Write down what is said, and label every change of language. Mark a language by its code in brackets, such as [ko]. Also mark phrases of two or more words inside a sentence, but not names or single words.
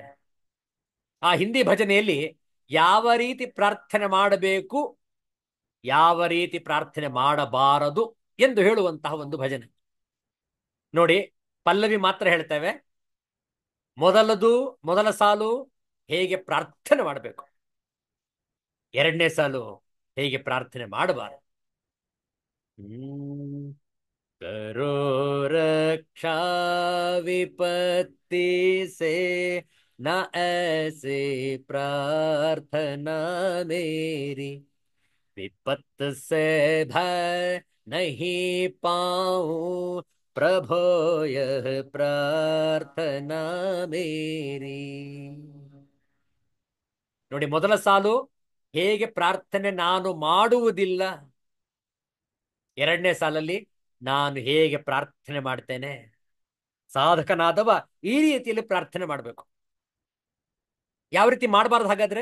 [kn] ಆ ಹಿಂದಿ ಭಜನೆಯಲ್ಲಿ ಯಾವ ರೀತಿ ಪ್ರಾರ್ಥನೆ ಮಾಡಬೇಕು, ಯಾವ ರೀತಿ ಪ್ರಾರ್ಥನೆ ಮಾಡಬಾರದು ಎಂದು ಹೇಳುವಂತಹ ಒಂದು ಭಜನೆ ನೋಡಿ. ಪಲ್ಲವಿ ಮಾತ್ರ ಹೇಳ್ತೇವೆ. ಮೊದಲ ಸಾಲು ಹೇಗೆ ಪ್ರಾರ್ಥನೆ ಮಾಡಬೇಕು, ಎರಡನೇ ಸಾಲು ಹೇಗೆ ಪ್ರಾರ್ಥನೆ ಮಾಡಬಾರದು. [hi] करो रक्षा विपत्ति से, न ऐसे प्रार्थना मेरी। विपत्त से भय नहीं पाऊं, प्रभो यह प्रार्थना मेरी. [kn] ನೋಡಿ, ಮೊದಲ ಸಾಲು ಹೇಗೆ ಪ್ರಾರ್ಥನೆ ನಾನು ಮಾಡುವುದಿಲ್ಲ, ಎರಡನೇ ಸಾಲಲ್ಲಿ ನಾನು ಹೇಗೆ ಪ್ರಾರ್ಥನೆ ಮಾಡ್ತೇನೆ. ಸಾಧಕನಾದವ ಈ ರೀತಿಯಲ್ಲಿ ಪ್ರಾರ್ಥನೆ ಮಾಡಬೇಕು. ಯಾವ ರೀತಿ ಮಾಡಬಾರ್ದು ಹಾಗಾದ್ರೆ?